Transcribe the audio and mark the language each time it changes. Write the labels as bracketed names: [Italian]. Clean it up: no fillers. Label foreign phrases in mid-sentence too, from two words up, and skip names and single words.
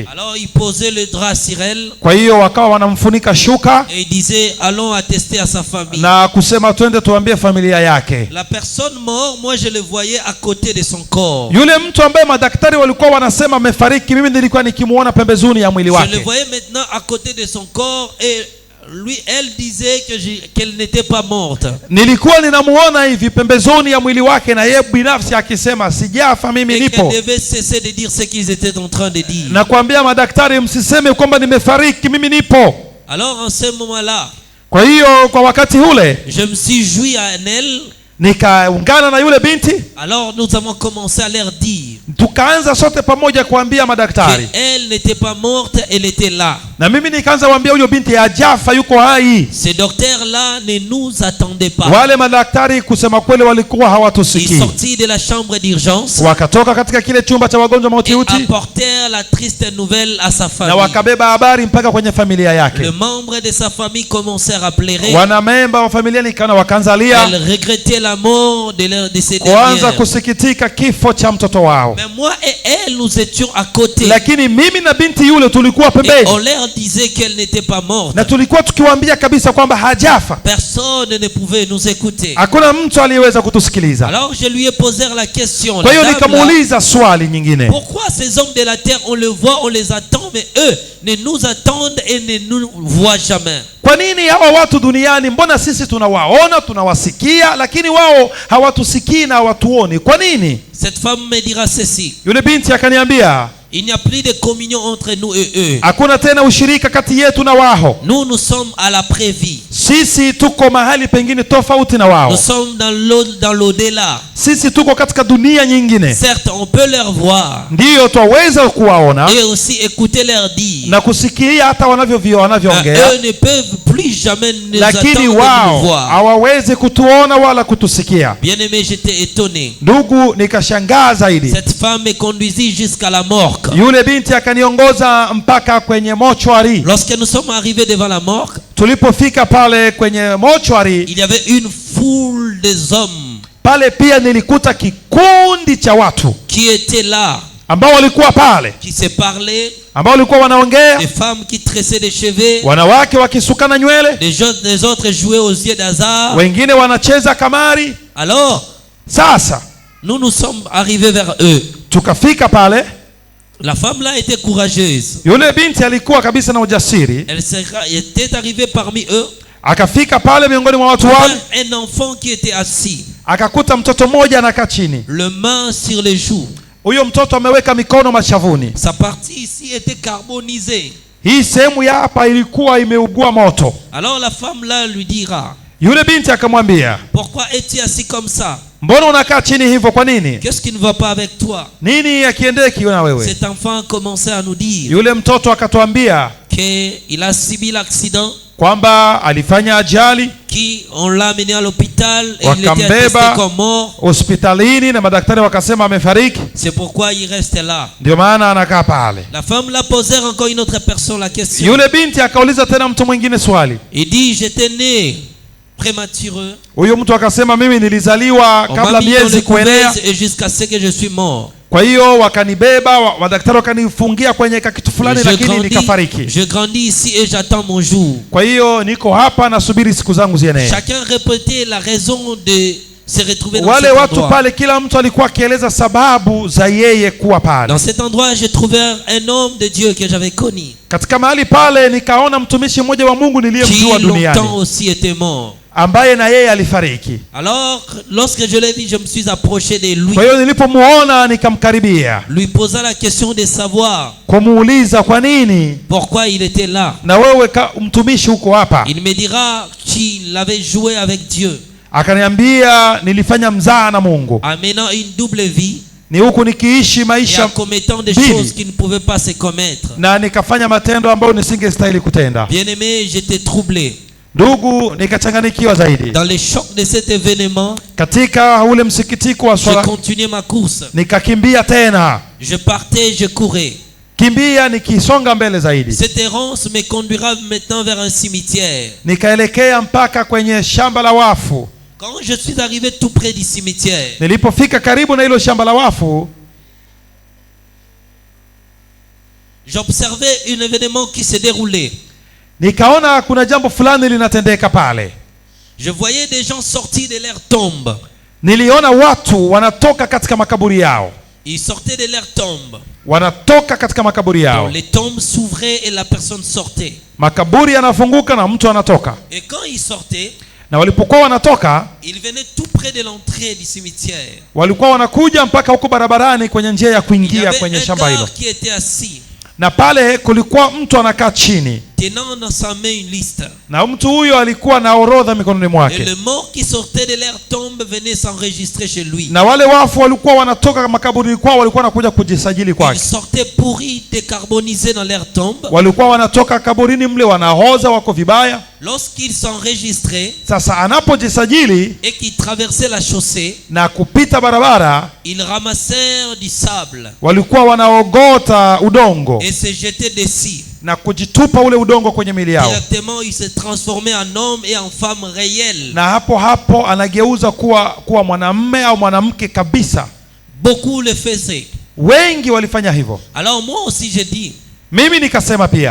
[French] Alors ils posaient le drap sur elle [Swahili] Kwa hiyo wakawa wanamfunika shuka [French] et ils disaient, allons attester à sa sa famille. [Swahili] na kusema twende tuambie familia yake. [French] La personne morte, moi je le voyais à côté de son corps. [Swahili] Yule mtu ambaye madaktari walikuwa wanasema amefariki, mimi nilikuwa nikimuona pembezoni ya mwili [French] Je le [Swahili] wake. [French] voyais maintenant à côté de son corps et elle disait qu'elle n'était pas morte. [Swahili] Nilikuwa ninamuona hivi pembezoni ya mwili wake, na yeye binafsi akisema sijafa, mimi [French] Et [Swahili] nipo. [French] qu'elle devait cesser de dire ce qu'ils étaient en train de dire. [Swahili] Na kuambia madaktari, msiseme kwamba nimefariki, mimi nipo. [French] Alors en ce moment-là, [Swahili] Kwa hiyo kwa wakati ule [French] je me suis joui en elle. [Swahili] nikaungana na yule binti, [French] Alors nous avons commencé à leur dire [Swahili] tukaanza sote pamoja kuambia madaktari, [French] qu'elle n'était pas morte, elle était là. [Swahili] na mimi nikaanza kuambia huyo binti hajafa, yuko hai. [French] Ces docteurs-là ne nous attendaient pas. [Swahili] Wale madaktari kusema kweli walikuwa [French] Ils [Swahili] hawatusikii. [French] sortirent de la chambre d'urgence [Swahili] Wakatoka katika kile chumba cha wagonjwa [French] et [Swahili] mahututi [French] apportèrent la triste nouvelle à sa [Swahili] na [French] famille. [Swahili] wakabeba habari mpaka kwenye familia [French] Les [Swahili] yake. [French] membres de sa famille commencèrent à pleurer. [Swahili] Wanamemba wa familia nikaona wakaanza lia, [French] Elles regrettaient la mort de ces [Swahili] kuanza [French] dernières. [Swahili] kusikitika kifo cha mtoto wao. [French] Mais moi et elle, nous étions à côté. [Swahili] Lakini mimi na binti yule tulikuwa [French] Et [Swahili] pembeni, [French] on leur disait qu'elle n'était pas morte. [Swahili] na tulikuwa tukiwaambia kabisa kwamba hajafa. [French] Personne ne pouvait nous écouter. [Swahili] Hakuna mtu aliyeweza kutusikiliza. [French] Alors je lui ai posé la question. [Swahili] Kwa hiyo [French] La dame là, [Swahili] nikamuuliza swali nyingine, [French] pourquoi ces hommes de la terre, on les voit, on les attend, mais eux ne nous attendent et ne nous voient jamais? [Swahili] kwa nini hawa watu duniani, mbona sisi tunawaona tunawasikia, lakini wao hawatusikii na hawatuoni? Kwa nini? [French] Cette femme me dira ceci. [Swahili] Yule binti akaniambia, [French] Il n'y a plus de communion entre nous et eux. [Swahili] hakuna tena ushirika kati yetu na wao. [French] Nous sommes à la prévie. [Swahili] Sisi tuko mahali pengine tofauti na [French] Nous [Swahili] wao. [French] sommes dans l'au-delà. [Swahili] Sisi tuko katika dunia nyingine. [French] Certes, on peut leur voir [Swahili] Ndiyo twaweza kuwaona [French] et aussi écouter leur dire. [Swahili] na kusikia hata wanavyoongea, [French] Eux ne peuvent plus jamais nous attendre [Swahili] lakini [French] et nous [Swahili] wao [French] voir. [Swahili] hawawezi kutuona wala kutusikia. [French] Bien-aimé, j'étais étonné. [Swahili] Ndugu, nikashangaa zaidi. [French] Cette femme me conduisit jusqu'à la morgue. [Swahili] Yule binti akaniongoza mpaka kwenye mochwari. [French] Lorsque nous sommes arrivés devant la morgue, [Swahili] Tulipofika pale kwenye mochwari, [French] il y avait une foule des hommes [Swahili] pale pia nilikuta kikundi cha watu [French] qui étaient là, [Swahili] ambao walikuwa pale, [French] qui se parlaient, [Swahili] ambao walikuwa wanaongea, [French] des femmes qui tressaient des cheveux, [Swahili] wanawake wakisukana nywele, [French] des autres jouaient aux yeux d'hasard. [Swahili] wengine wanacheza kamari. [French] Alors, [Swahili] Sasa [French] nous sommes arrivés vers eux. [Swahili] tukafika pale, [French] La femme là était courageuse. [Swahili] yule binti alikuwa kabisa na ujasiri, [French] Elle était arrivée parmi eux. [Swahili] akafika pale miongoni mwa watu wale, [French] Un enfant qui était assis, [Swahili] akakuta mtoto mmoja anakaa chini. [French] le main sur les joues. [Swahili] Huyo mtoto ameweka mikono mashavuni. [French] Sa partie ici était carbonisée. [Swahili] Hii sehemu ya hapa ilikuwa imeugua moto. [French] Alors la femme là lui dira, [Swahili] Yule binti akamwambia, [French] pourquoi es-tu assis comme ça? [Swahili] mbona unakaa chini hivyo? Kwa nini? [French] Qu'est-ce qui ne va pas avec toi? [Swahili] Nini akiendeki na wewe? [French] Cet enfant commençait à nous dire [Swahili] Yule mtoto akatuambia [French] qu'il a subi l'accident, [Swahili] kwamba alifanya ajali, [French] qu'on l'a amené à l'hôpital et il était [Swahili] wakambeba [French] attesté comme mort. [Swahili] hospitalini na madaktari wakasema amefariki, [French] C'est pourquoi il reste là. [Swahili] ndio maana anakaa pale. [French] La femme l'a posé encore une autre personne la question. [Swahili] Yule binti akauliza tena mtu mwingine swali. [French] Il dit, j'étais né prématureux. [Swahili] Huyo mtu akasema mimi nilizaliwa [French] On [Swahili] kabla [French] m'a mis dans [Swahili] miezi [French] le [Swahili] kuenea, [French] couveuse et jusqu'à ce que je suis mort. [Swahili] kwa hiyo wakanibeba, madaktari wakanifungia kwenye kitu fulani, lakini nikafariki. [French] Je grandis ici et j'attends mon jour. [Swahili] Kwa hiyo niko hapa nasubiri siku zangu zienee. [French] Chacun répétait la raison de se retrouver dans [Swahili] Wale [French] cet [Swahili] watu [French] endroit. [Swahili] pale, kila mtu alikuwa akieleza sababu za yeye kuwa pale. [French] Dans cet endroit, j'ai trouvé un homme de Dieu que j'avais connu, [Swahili] Katika mahali pale nikaona mtumishi mmoja wa Mungu [French] qui [Swahili] niliyemjua duniani, [French] longtemps aussi était mort. [Swahili] ambaye na yeye alifariki. [French] Alors, lorsque je l'ai vu, je me suis approché de lui, [Swahili] Kwa hiyo nilipomuona nikamkaribia [French] lui posant la question de savoir [Swahili] kumuuliza kwa nini [French] pourquoi il était là. [Swahili] na wewe mtumishi huko hapa. [French] Il me dira qu'il avait joué avec Dieu, [Swahili] Akaniambia nilifanya mzaa na Mungu, [French] en menant une double vie [Swahili] ni huku nikiishi [French] et en [Swahili] maisha [French] commettant des [Swahili] Billy. [French] choses qu'il ne pouvait pas se commettre. [Swahili] na nikafanya matendo ambayo nisingestahili kutenda. [French] Bien-aimé, j'étais troublé. [Swahili] Ndugu, nikachanganikiwa zaidi [French] Dans le choc de cet événement, [Swahili] katika ule msikitiko wa [French] je [Swahili] swala. [French] continuais ma course. [Swahili] Nikakimbia tena, [French] Je partais, je courais. [Swahili] kimbia nikisonga mbele zaidi, [French] Cette errance me conduira maintenant vers un cimetière. [Swahili] nikaelekea mpaka kwenye shamba la wafu. [French] Quand je suis arrivé tout près du cimetière, [Swahili] Nilipofika karibu na hilo shamba la wafu, [French] j'observais un événement qui se déroulait. [Swahili] nikaona kuna jambo fulani linatendeka pale. [French] Je voyais des gens sortir de leur tombe. [Swahili] Niliona watu wanatoka katika makaburi yao. [French] Ils sortaient de leur tombe. [Swahili] Wanatoka katika makaburi yao. [French] Donc, les tombes s'ouvraient et la personne sortait. [Swahili] Makaburi yanafunguka na mtu anatoka. [French] Et quand ils sortaient, [Swahili] Na walipokuwa wanatoka, [French] ils venaient tout près de l'entrée du cimetière. [Swahili] walikuwa wanakuja mpaka huko barabarani kwenye njia ya [French] Il y [Swahili] kuingia [French] avait [Swahili] kwenye [French] un [Swahili] shamba hilo. [French] gars qui était assis, [Swahili] Na pale kulikuwa mtu anakaa chini. [French] tenant dans sa main une liste. [Swahili] Na mtu huyo alikuwa na orodha mikononi [French] Et [Swahili] mwake. [French] le mort qui sortait de leur tombe venait s'enregistrer chez lui. [Swahili] Na wale wafu walikuwa wanatoka makaburi kwao, walikuwa wanakuja kujisajili [French] Ils [Swahili] kwake. [French] sortaient pourris, décarbonisés dans leur tombe. [Swahili] Walikuwa wanatoka kaburini mle wanahoza, wako vibaya. [French] Lorsqu'ils s'enregistraient [Swahili] Sasa anapojisajili [French] et qu'ils traversaient la chaussée, [Swahili] na kupita barabara, [French] ils ramassèrent du sable [Swahili] walikuwa wanaogota udongo [French] et se jetaient dessus. [Swahili] na kujitupa ule udongo kwenye miili yao. [French] Directement, ils se transformaient en hommes et en femmes réelles. [Swahili] Na hapo anageuza kuwa mwanamume au mwanamke kabisa. [French] Beaucoup le faisaient. [Swahili] Wengi walifanya hivyo. [French] Alors moi aussi je dis, [Swahili] Mimi nikasema pia,